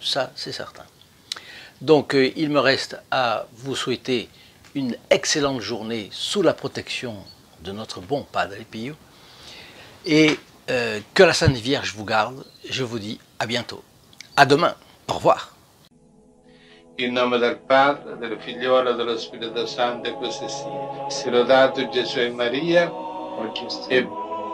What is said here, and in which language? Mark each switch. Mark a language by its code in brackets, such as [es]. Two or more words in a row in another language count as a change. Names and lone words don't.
[fr] Ça, c'est certain. Donc, il me reste à vous souhaiter une excellente journée sous la protection de notre bon Padre Pio. Et que la Sainte Vierge vous garde. Je vous dis à bientôt. À demain. Au revoir. [it] In nome del Padre, del Figliolo e dello Spirito Santo, e così sia. Sia lodato Gesù e Maria, e